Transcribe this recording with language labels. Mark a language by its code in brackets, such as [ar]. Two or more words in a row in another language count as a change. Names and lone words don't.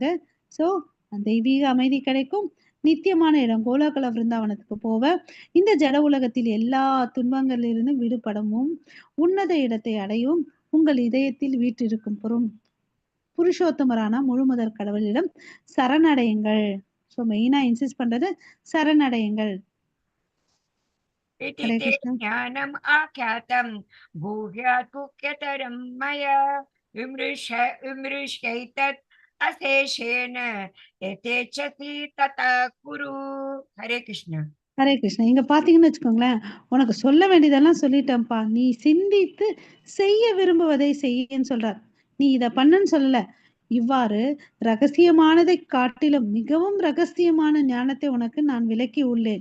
[ta] சோ தெய்வீக அமைதி கிடைக்கும், நித்தியமான இடம் கோலோகல விருந்தாவனத்துக்கு போவ, இந்த ஜட உலகத்தில் எல்லா துன்பங்களிலிருந்து விடுபடவும் உன்னத இடத்தை அடையும் உங்கள் இதயத்தில் வீற்றிருக்கும் புருஷோத்தமரான முழுமுதற் கடவுளிடம் சரணடையுங்கள். [en] so mainly insist [ta] பண்றது சரணடையுங்கள். [sa] इति ஹரே ते கிருஷ்ணா. ज्ञानम् आख्यातं भूयात् गुह्यतरं मया विमृश्यैतत् अशेषेण यथेच्छसि तथा कुरु. हरे कृष्ण. [ta] ஹரே கிருஷ்ணா. இங்க பாத்தீங்கன்னு வச்சுக்கோங்களேன், உனக்கு சொல்ல வேண்டியதெல்லாம் சொல்லிட்டேன்ப்பா, நீ சிந்தித்து செய்ய விரும்புவதை செய்யன்னு சொல்றார். நீ இத பண்ணுன்னு சொல்லல, இவ்வாறு ரகசியமானதை காட்டிலும் மிகவும் ரகசியமான ஞானத்தை உனக்கு நான் விளக்கி உள்ளேன்.